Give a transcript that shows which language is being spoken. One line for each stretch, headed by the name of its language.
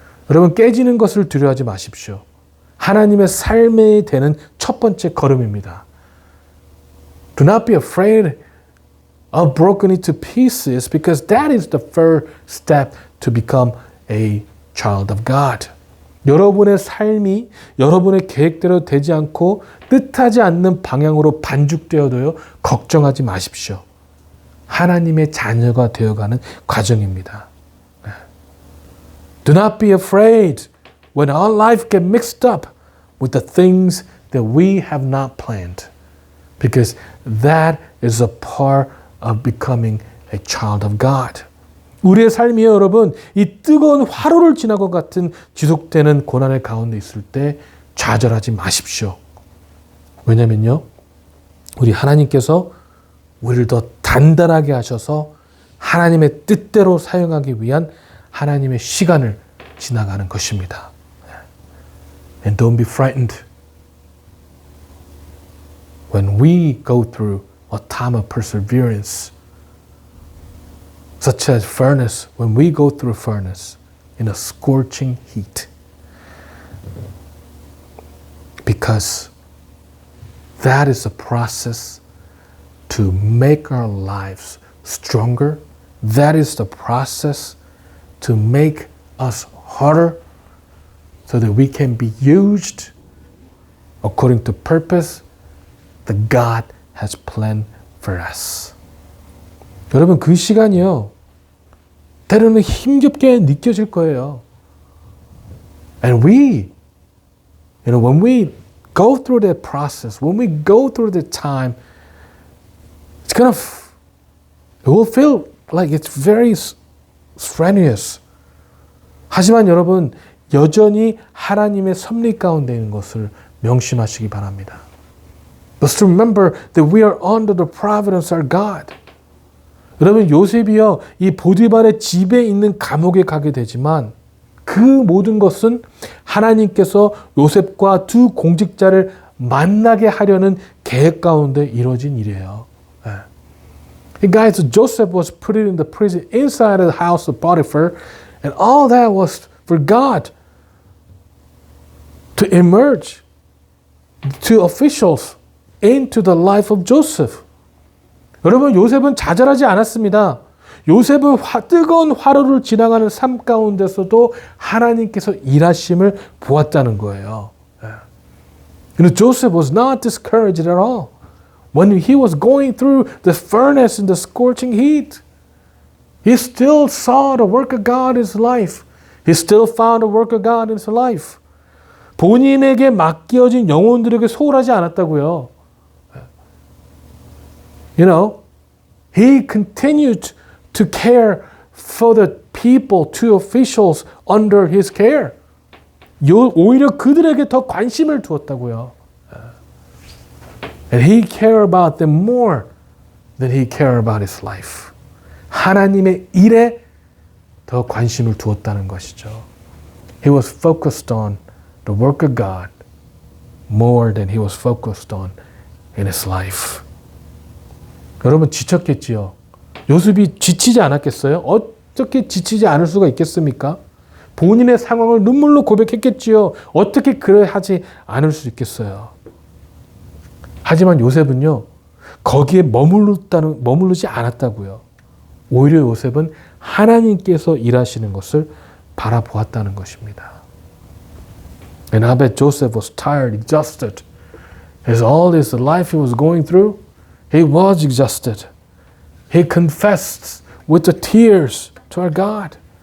Korean: 여러분, 깨지는 것을 두려워하지 마십시오. 하나님의 삶에 되는 첫 번째 걸음입니다.
English: Do not be afraid of broken into pieces because that is the first step to become a child of God.
Korean: 여러분의 삶이 여러분의 계획대로 되지 않고 뜻하지 않는 방향으로 반죽되어도요, 걱정하지 마십시오. 하나님의 자녀가 되어가는 과정입니다.
English: Do not be afraid when our life get mixed up with the things that we have not planned. Because that is a part of becoming a child of God.
Korean: 우리의 삶이요, 여러분, 이 뜨거운 화로를 지나고 같은 지속되는 고난의 가운데 있을 때 좌절하지 마십시오. 왜냐면요, 우리 하나님께서 우리를 더 단단하게 하셔서 하나님의 뜻대로 사용하기 위한 하나님의 시간을 지나가는 것입니다.
English: And don't be frightened when we go through a time of perseverance, such as furnace, when we go through a furnace in a scorching heat. Because that is a process to make our lives stronger. That is the process to make us harder so that we can be used according to purpose that God has planned for us.
Korean: 여러분, 그 시간이요, 때로는 힘겹게 느껴질 거예요.
English: And we, when we go through that process, when we go through the time, it will feel like it's very strenuous.
Korean: 하지만 여러분, 여전히 하나님의 섭리 가운데 있는 것을 명심하시기 바랍니다.
English: But to remember that we are under the providence of our God.
Korean: 여러분, 요셉이요, 이 보디발의 집에 있는 감옥에 가게 되지만 그 모든 것은 하나님께서 요셉과 두 공직자를 만나게 하려는 계획 가운데 이루어진 일이에요.
English: Guys, Joseph was put in the prison inside the house of Potiphar, and all that was for God to emerge to officials into the life of Joseph.
Korean: 여러분, 요셉은 좌절하지 않았습니다. 요셉은 뜨거운 화로를 지나가는 삶 가운데서도 하나님께서 일하심을 보았다는 거예요.
English: Joseph was not discouraged at all. When he was going through the furnace in the scorching heat, he still saw the work of God in his life. He still found the work of God in his life.
Korean: 본인에게 맡겨진 영혼들에게 소홀하지 않았다고요.
English: He continued to care for the people, two officials under his care.
Korean: 오히려 그들에게 더 관심을 두었다고요.
English: And he cared about them more than he cared about his life.
Korean: 하나님의 일에 더 관심을 두었다는 것이죠.
English: He was focused on the work of God more than he was focused on in his life.
Korean: 여러분, 지쳤겠지요. 요셉이 지치지 않았겠어요? 어떻게 지치지 않을 수가 있겠습니까? 본인의 상황을 눈물로 고백했겠지요. 어떻게 그래 하지 않을 수 있겠어요? 하지만 요셉은요, 거기에 머무르지 않았다고요. 오히려 요셉은 하나님께서 일하시는 것을 바라보았다는 것입니다.
English: And I bet Joseph was tired, exhausted. As all this life he was going through, he was exhausted. He confessed with the tears to our God.